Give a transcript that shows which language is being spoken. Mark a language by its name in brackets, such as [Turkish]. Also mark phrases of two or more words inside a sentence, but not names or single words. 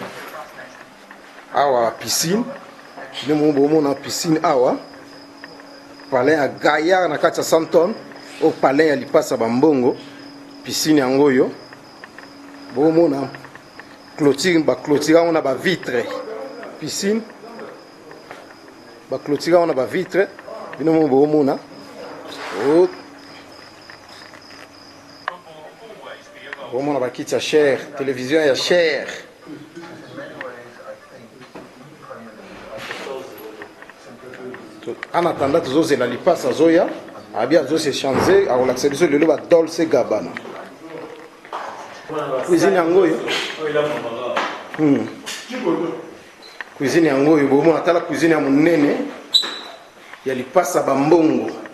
[Lingala] awa piscine ne mo bomona piscine awa palais ya Gaillard na kati ya Santon au palais ya lipasa bambongo piscine yango yo bomona clôture ba clôture [French] on a [Lingala] ba vitre piscine ba clôture [French] on a [Lingala] ba vitre bino mo bomona oh bomona ba kiti ya cher télévision ya cher [French] en attendant [Lingala] tozozela lipasa zoya abia zose changer akolakisa biso lelo ba Dolce Gabbana cuisine yango yo cuisine yango yo bomona tala cuisine ya monene ya lipasa bambongo